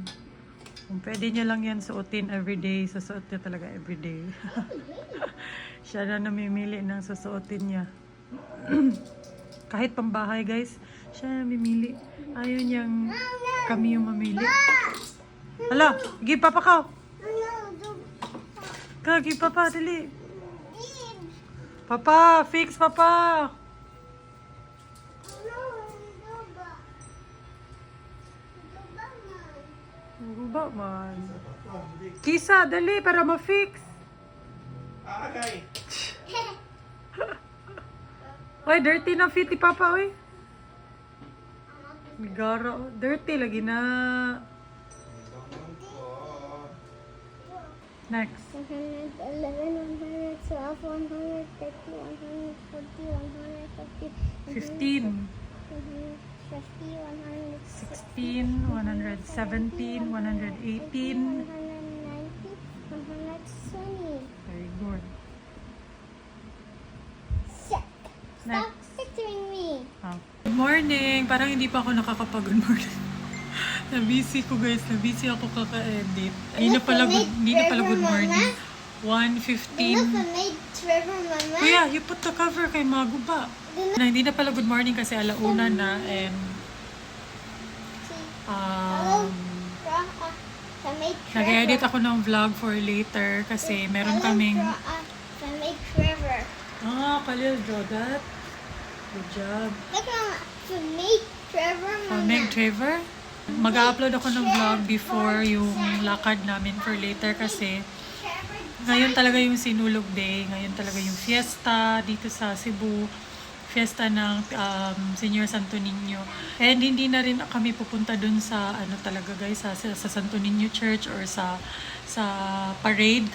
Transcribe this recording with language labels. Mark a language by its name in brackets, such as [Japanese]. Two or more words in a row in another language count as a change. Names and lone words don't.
[Filipino] Kung pwede niya lang yan suotin everyday, susuot niya talaga everyday. Siya na namimili ng susuotin niya. Kahit pambahay, guys, siya na namimili. Ayaw niyang kami yung mamili. Hala, [English] give papa ka. Give papa, dali. Papa, fix papa. [Cebuano] Guba man. Kisa, dali para ma-fix. Okay. Oy, dirty na fit ni papa, oy. Migara, oh. Dirty lagi na. [English] Next. 111, 112, 113, 114, 115, 15. 116, 117, 118. 119, 120. Very good. Stop sitting me. Good morning! [Filipino] Parang hindi pa ako nakakapag- [English] good morning. [Filipino] Na-busy ko guys. Na-busy ako kaka-edit. Hindi na pala [English] good morning. [Filipino] 1:15. [English] made Trevor, Mama. Kuya, you put the cover kay Maguba. [Filipino] Hindi na pala [English] good morning [Filipino] kasi alauna na and nag-edit ako ng vlog [English] for later [Filipino] kasi meron kaming [English] made Trevor. Kalil draw that. Good job. Look made Trevor, Mama. Meg Trevor. [Filipino] Mag-upload ako ng vlog before yung lakad namin [English] for later [Filipino] kasi ngayon talaga yung Sinulog Day. Ngayon talaga yung fiesta dito sa Cebu. Fiesta ng Senior Santo Niño. And hindi na rin kami pupunta dun sa ano talaga guys, sa Santo Niño Church or sa parade.